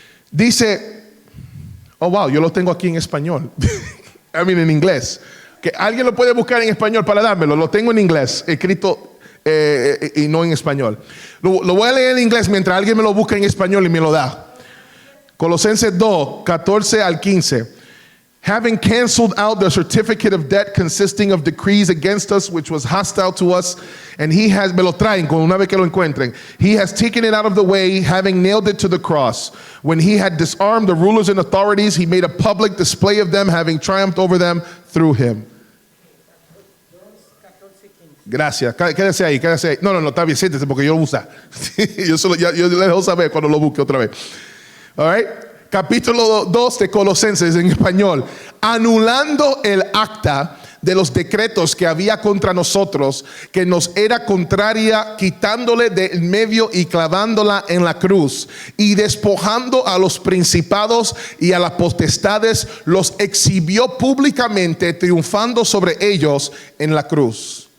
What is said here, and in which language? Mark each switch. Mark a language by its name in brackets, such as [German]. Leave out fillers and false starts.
[Spanish] Dice, oh wow, yo lo tengo aquí en español. En inglés. Que alguien lo puede buscar en español para dármelo. Lo tengo en inglés, escrito y no en español. Lo voy a leer en inglés mientras alguien me lo busca en español y me lo da. Colosenses 2, 14 al 15. [English] Having canceled out the certificate of debt consisting of decrees against us, which was hostile to us, and he has, [Spanish] me lo traen con una vez que lo encuentren. [English] He has taken it out of the way, having nailed it to the cross. When he had disarmed the rulers and authorities, he made a public display of them, having triumphed over them through him. [Spanish] Gracias. Quédese ahí, quédese ahí. No, está bien, siéntese porque yo lo uso. yo le dejo saber cuando lo busque otra vez. [English] All right. [Spanish] Capítulo 2 de Colosenses en español. Anulando el acta de los decretos que había contra nosotros, que nos era contraria, quitándole del medio y clavándola en la cruz, y despojando a los principados y a las potestades, los exhibió públicamente, triunfando sobre ellos en la cruz.